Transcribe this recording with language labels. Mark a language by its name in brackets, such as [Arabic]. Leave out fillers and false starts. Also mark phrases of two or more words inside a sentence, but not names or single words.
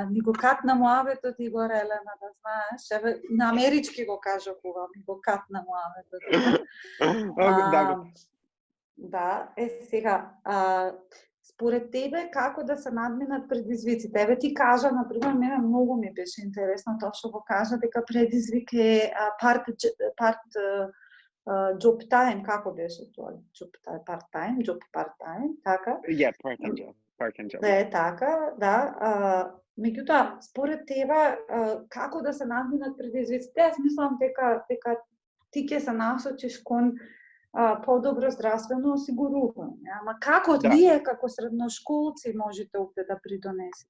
[Macedonian] Ни го катна муабетот, Игор, Елена, да знаеш. Еве, на амерички го кажа кога ми го катна муабетот. Да, сега, според тебе, како да се надминат предизвиците? Еве ти кажа, например, мене многу ми беше интересно тоа што го кажа, дека предизвик е [English] part job time, [Macedonian] како беше тоа? [English] Job time, part-time, така? Yeah, part-time job. [Macedonian] Да е така, да. Меѓутоа, според тебе, како да се надминат предизвиците? Јас мислам дека ти ќе се насочиш кон подобро здравствено осигурување. Ама како Да. вие како средношколци можете овде да придонесете?